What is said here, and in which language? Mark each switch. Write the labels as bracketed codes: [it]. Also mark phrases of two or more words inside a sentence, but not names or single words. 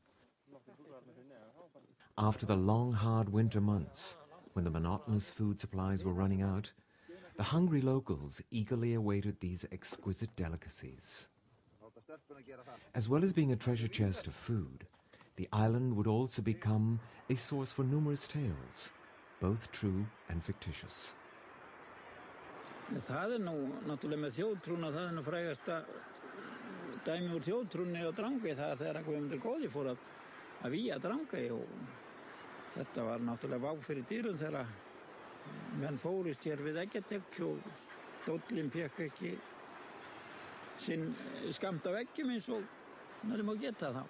[en] After the long, hard winter months, when the monotonous food supplies were running out, the hungry locals eagerly awaited these exquisite delicacies. As well as being a treasure chest of food, the island would also become a source for numerous tales, both true and fictitious. [is] Það nú náttúrulega með þjóðtrúna, það nú frægasta dæmi úr þjóðtrúnni á Drangey, það þegar Guðmundur góði fór að vígja Drangey og þetta var náttúrulega vá fyrir dýrum þegar menn fórust hér við Eggjatech og stóllinn fékk ekki sinn skammt af eggjum eins og maður má geta þá.